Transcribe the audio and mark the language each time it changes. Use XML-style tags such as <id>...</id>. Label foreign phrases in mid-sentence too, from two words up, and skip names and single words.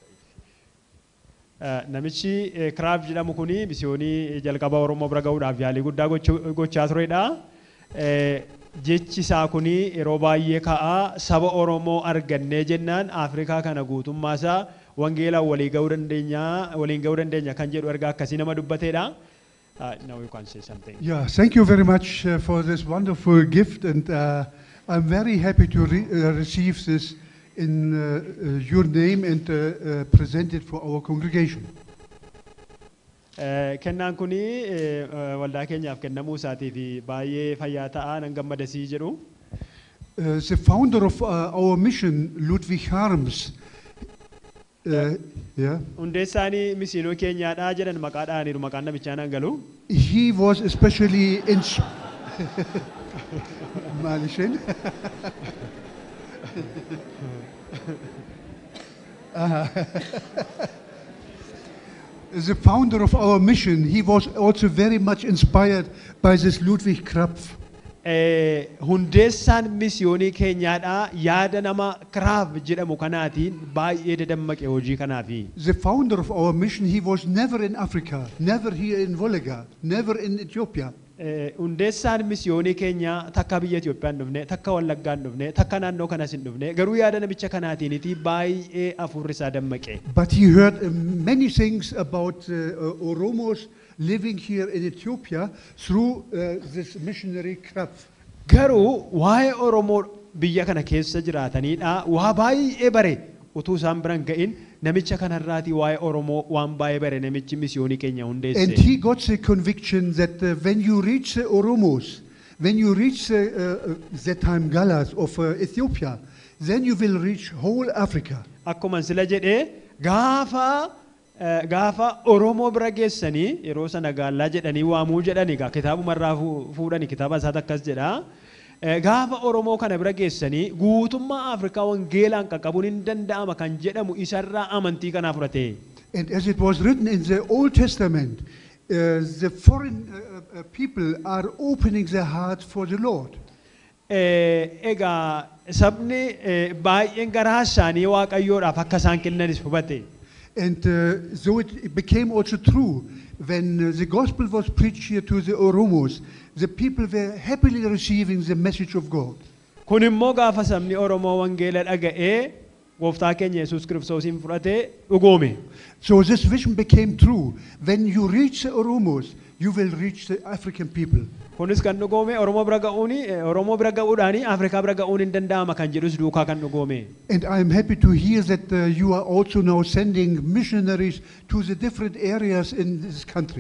<om>Namichi Kiraaf jedhamu kuni misiyoonii jalqaba Oromoo bira ga'uudhaaf yaalii guddaa gochaa turedha. Jechi isaa kuni yeroo baay'ee ka'a saba Oromoo argannee jennaan Afrikaa kana guutummaa isaa wangeelaan waliin ga'uu dandeenya kan jedhu ergaa akkasii nama dubbateedha.</om> <en>Now you can say something. Yeah, thank you very much for this wonderful gift, and I'm very happy to receive this in your name and present it for our congregation.</en> <om>Kennaan kuni waldaa keenyaaf kennamuu isaatii fi baay'ee fayyaa ta'a nan gammadasii jedhu.</om> <en>The founder of our mission, Ludwig Harms, yeah.</en> <om>Hundeessaanii misiinoo keenyaadha jedhan maqaadhaaniiru maqaan namichaa nan galu.</om> <en>He was especially in Malishin. The founder of our mission, he was also very much inspired by this Ludwig Krapf.</en> <om>Hundeessaan misiyoonii keenyaadha yaada nama Kiraaf jedhamu kanaatiin baay'ee dadammaqe hojii kanaafi.</om> <en>The founder of our mission, he was never in Africa, never here in Volga, never in Ethiopia.</en> <om>Hundeessaan misiyoonii keenya takka biyya Itoophiyaan dhufne, takka Wallaggaan dhufne, takka naannoo kanas hin dhufne, garuu yaada namicha kanaatiiniti baay'ee afurri isaa dammaqe.</om> <en>But he heard many things about Oromos living here in Ethiopia through this missionary Krapf.</en> <om>Garuu waa'ee Oromoo biyya kana keessa jiraatanidha waa baay'ee bare utuu isaan biran ga'in namicha kanarraati waa'ee Oromoo waan baay'ee bare namichi misiyoonii keenya hundeesse.</om> <en>And he got the conviction that when you reach the Oromos, when you reach the time Galas of Ethiopia, then you will reach whole Africa.</en> <om>Akkuma sila jedhee gaafa Oromoo bira geessanii yeroo sana gaallaa jedhanii waamuu jedhani gaa kitaabumarraa fuudhani kitaaba isaati akkas jedha. Gaafa Oromoo kana bira geessanii guutummaa Afrikaa wangeelaan qaqqabuun hin danda'ama kan jedhamu isarraa amantii kanaa fudhate.</om> <en>And as it was written in the Old Testament, the foreign people are opening their hearts for the Lord.</en> <om>Egaa sabni baay'een garaa isaanii Waaqayyoodhaaf akka isaan kennanis hubate.</om> <en>And so it became also true when the gospel was preached here to the Oromos, the people were happily receiving the message of God.</en> <om>Kun immoo gaafa sabni Oromoo wangeela dhaga'ee gooftaa keenya Yesuus Kiristoosiin fudhatee dhugoome.</om> <en>So this vision became true. When you reach the Oromos, you will reach the African people.</en> <om>Kunis kan dhugoome Oromoo bira ga'uudhaani Afrikaa bira ga'uun hin danda'ama kan jedhus duukaa kan dhugoome.</om> <en>And I am happy to hear that you are also now sending missionaries to the different areas in this country.</en>